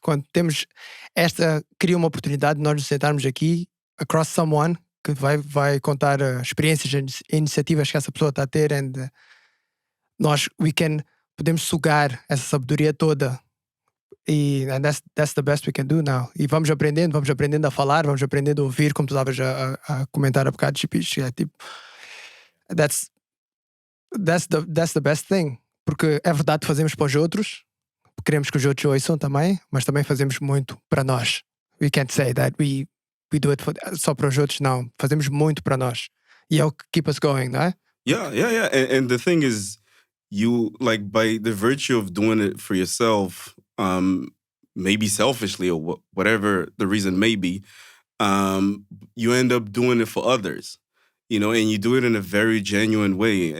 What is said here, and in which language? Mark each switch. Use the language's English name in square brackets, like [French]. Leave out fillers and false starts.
[Portuguese] Quando temos cria uma oportunidade de nós nos sentarmos aqui [English] across someone [Portuguese] que vai contar experiências e iniciativas que essa pessoa está a ter, and nós podemos sugar essa sabedoria toda. [English] And that's the best we can do now. [Portuguese] E vamos aprendendo a falar, vamos aprendendo a ouvir, como tu estavas a comentar há bocado, Xipixi. É tipo, [English] that's the best thing. [Portuguese] Porque é verdade que fazemos para os outros, queremos que os outros ouçam também, mas também fazemos muito para nós. [English] We can't say that we do it [Portuguese] só para os outros, não. Fazemos muito para nós. E é o que [English] keep us going, [Portuguese] não é? [English] Yeah. And the thing is, you, like, by the virtue of doing it for yourself, maybe selfishly or whatever the reason may be, you end up doing it for others, and you do it in a very genuine way.